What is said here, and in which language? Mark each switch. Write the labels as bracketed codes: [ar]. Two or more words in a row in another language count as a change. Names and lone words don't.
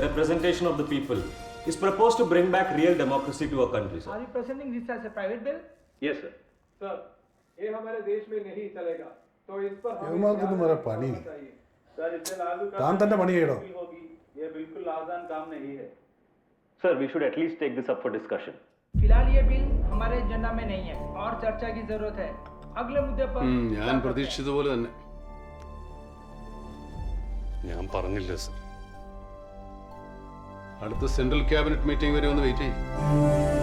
[en] representation of the people, is proposed to bring back real democracy to our country, sir. Are you presenting this as a private bill? Yes, sir. [hi] सर, ये हमारे देश में नहीं चलेगा, तो इस पर हमें [ml] യവന്മാർക്കൊന്നും വേറെ പണി. [hi] चाहिए। सर, इसे लागू [ml] താൻ തന്നെ പണി ചെയ്യടോ. [hi] होगी, ये बिल्कुल आसान काम नहीं है। [en] Sir, we should at least take this up for discussion. [hi] फिलहाल ये बिल हमारे एजेंडा में नहीं है और चर्चा की जरूरत है। अगले मुद्दे पर [ml] ഞാൻ പ്രതീക്ഷിച്ചതുപോലെ തന്നെ. ഞാൻ പറഞ്ഞില്ല സർ. അടുത്ത [en] central cabinet meeting [ml] വരെ ഒന്ന് വെയിറ്റ് ചെയ്യും.